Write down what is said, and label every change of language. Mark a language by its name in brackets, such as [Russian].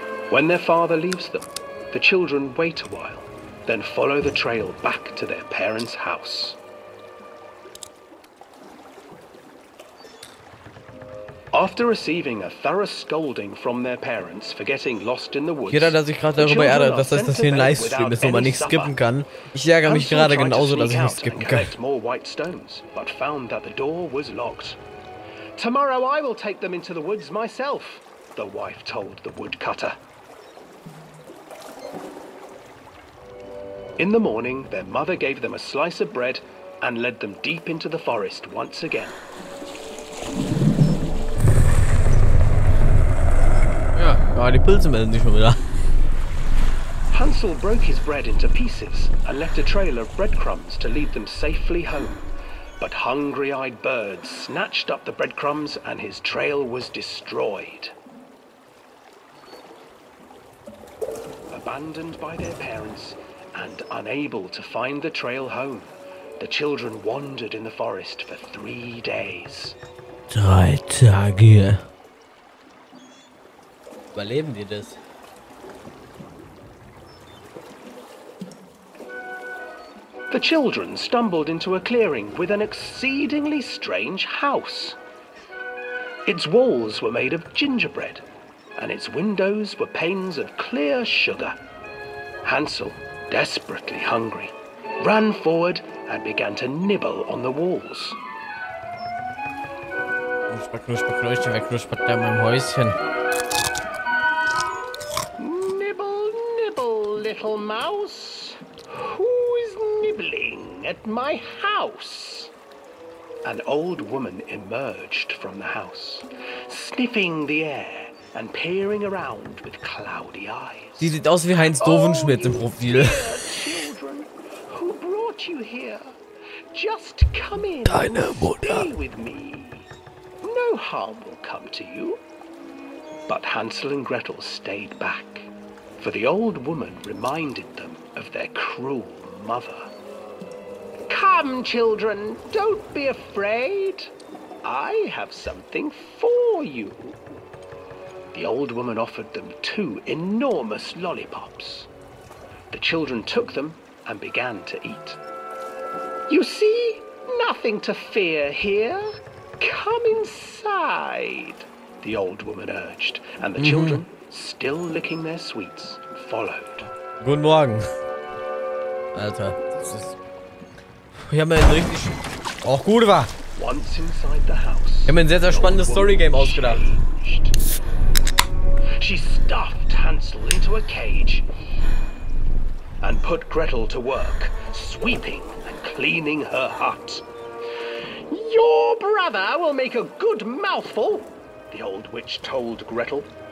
[English] When their father leaves them, the children wait a while, then follow the trail back to their parents' house. After receiving a thorough scolding from their parents for getting lost in the woods, [German] jeder, der sich gerade darüber ärgert, dass das hier ein Livestream ist, wo man nicht skippen kann. Ich ärgere mich gerade genauso, dass ich nicht skippen kann. [English] But found that the door was locked. Tomorrow I will take them into the woods myself, the wife told the woodcutter. In the morning, their mother gave them a slice of bread and led them deep into the forest once again. [German] Ja, die Pilze melden sich schon wieder. [English] Hansel broke his bread into pieces and left a trail of breadcrumbs to lead them safely home. But hungry-eyed birds snatched up the breadcrumbs and his trail was destroyed. Abandoned by their parents and unable to find the trail home, the children wandered in the forest for 3 days. [German] 3 Tage. Überleben die das? [English] The children stumbled into a clearing with an exceedingly strange house. Its walls were made of gingerbread, and its windows were panes of clear sugar. Hansel, desperately hungry, ran forward and began to nibble on the walls. [German] Knusper, knusper, Knöschen, wer knuspert da in meinem Häuschen? [English] Nibble, nibble, little mouse. Who is nibbling at my house? An old woman emerged from the house, sniffing the air and peering around with cloudy eyes. [German] Sie sieht aus wie Heinz Dovenschmidt im Profil. [English] Children, who brought you here? Just come in and stay with me. No harm will come to you. But Hansel and Gretel stayed back, for the old woman reminded them of their cruel mother. Come, children, don't be afraid. I have something for you. The old woman offered them 2 enormous lollipops. The children took them and began to eat. You see, nothing to fear here. Come inside, the old woman urged, and the children, still licking their sweets, followed. [German] Guten Morgen. Alter, das ist... Ich habe mir ein richtig... Auch gut war. [English] Once inside the house, [German] Ich habe mir ein sehr, sehr spannendes Story-Game ausgedacht. [English] She stuffed Hansel into a cage and put Gretel to work, sweeping and cleaning her hut. Your brother will make a good mouthful, the old witch told Gretel.